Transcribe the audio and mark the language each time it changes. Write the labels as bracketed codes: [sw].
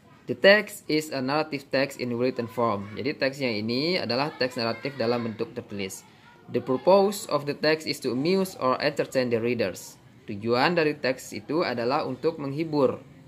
[en] The text is a narrative text in written form. [id] Jadi teksnya ini adalah teks naratif dalam bentuk tertulis. [en] The purpose of the text is to amuse or entertain the readers. [id] Tujuan dari teks itu adalah untuk menghibur.